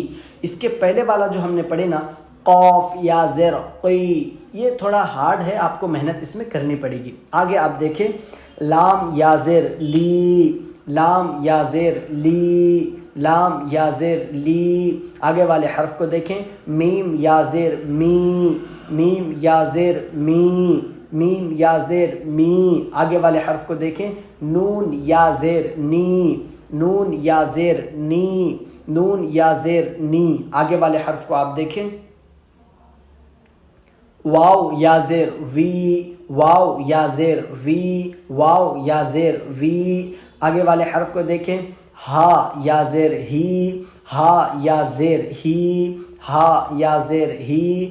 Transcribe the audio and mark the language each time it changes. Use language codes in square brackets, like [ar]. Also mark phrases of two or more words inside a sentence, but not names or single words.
[ur] اس کے پہلے والا جو ہم نے پڑھے نا، قاف یا زیر قی، یہ تھوڑا ہارڈ ہے، آپ کو محنت اس میں کرنی پڑے گی. آگے آپ دیکھیں. لام یا زیر لی، لام یا زیر لی، لام یا زیر لی. آگے والے حرف کو دیکھیں, میم یا زیر می, میم یا زیر می, میم یا زیر می. آگے والے حرف کو دیکھیں, نون یا زیر نی, نون یا زیر نی, نون یا زیر نی. آگے والے حرف کو آپ دیکھیں, واو یا زیر وی, واو یا زیر وی, واو یا زیر وی. آگے والے حرف کو دیکھیں, ہا یا زیر ہی, ہا یا زیر ہی, ہا یا زیر ہی.